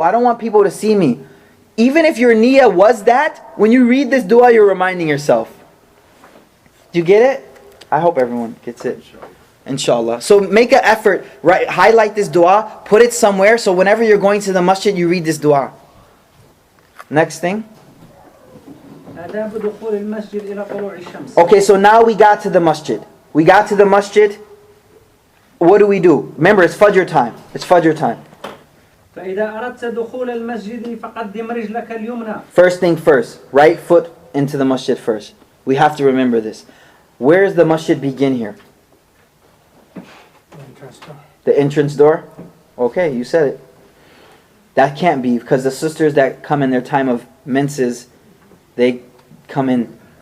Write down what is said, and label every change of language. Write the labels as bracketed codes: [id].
[en] I don't want people to see me. Even if your niyyah was that, when you read this dua, you're reminding yourself. Do you get it? I hope everyone gets it. Inshallah. So make an effort, right? Highlight this dua, put it somewhere, so whenever you're going to the masjid, you read this dua. Next thing. [ar] آداب دخول المسجد إلى طلوع الشمس. [en] Okay, so now we got to the masjid. We got to the masjid. What do we do? Remember, it's Fajr time. It's Fajr time. [ar] فإذا أردت دخول المسجد فقدم رجلك اليمنى. [en] First thing first, right foot into the masjid first. We have to remember this. Where does the masjid begin here? The entrance door? Okay, you said it. That can't be, because the sisters that come in their time of menses, they come in.